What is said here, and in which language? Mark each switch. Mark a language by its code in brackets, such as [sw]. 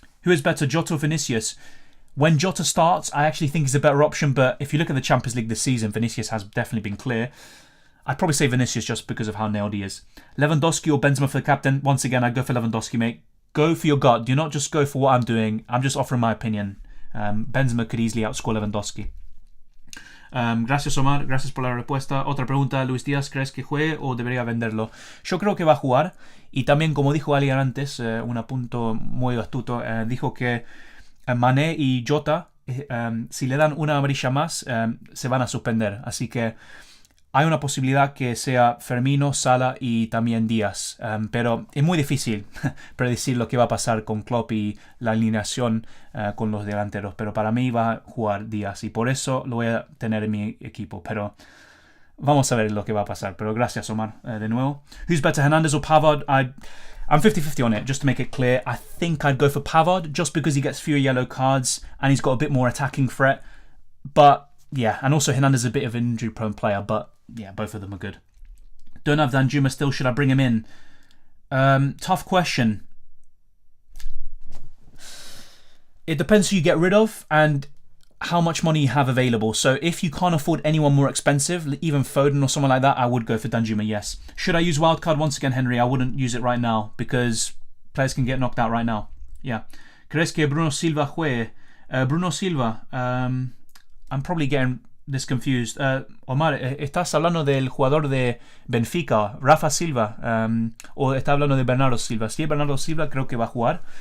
[en] Who is better, Jota or Vinicius? When Jota starts, I actually think he's a better option, but if you look at the Champions League this season, Vinicius has definitely been clear. I'd probably say Vinicius just because of how nailed he is. Lewandowski or Benzema for the captain? Once again, I'd go for Lewandowski, mate. Go for your gut. Do not just go for what I'm doing. I'm just offering my opinion. Benzema could easily outscore Lewandowski. [es] Gracias, [en] Omar. [es] Gracias por la respuesta. Otra pregunta. Luis Díaz, ¿crees que juegue o debería venderlo? Yo creo que va a jugar. Y también, como dijo alguien antes, un apunto muy astuto, dijo que Mané y Jota, si le dan una amarilla más, se van a suspender. Así que hay una posibilidad que sea Firmino, Salah y también Díaz. Pero es muy difícil predecir lo que va a pasar con Klopp y la alineación con los delanteros. Pero para mí va a jugar Díaz y por eso lo voy a tener en mi equipo. Pero vamos a ver lo que va a pasar. Pero gracias, Omar, de nuevo. [en] Who's better, Hernandez or Pavard? I'm 50-50 on it, just to make it clear. I think I'd go for Pavard just because he gets fewer yellow cards and he's got a bit more attacking threat. But yeah, and also Hernandez is a bit of an injury-prone player, but yeah, both of them are good. Don't have Danjuma still. Should I bring him in? Tough question. It depends who you get rid of and how much money you have available. So if you can't afford anyone more expensive, even Foden or someone like that, I would go for Danjuma, yes. Should I use Wildcard? Once again, Henry, I wouldn't use it right now because players can get knocked out right now. Yeah. [es] ¿Crees que Bruno Silva juegue? [en] Bruno Silva, I'm probably getting this confused. [es] Omar, ¿estás hablando del jugador de Benfica, Rafa Silva? ¿O estás hablando de Bernardo Silva? Si es Bernardo Silva, creo que va a jugar.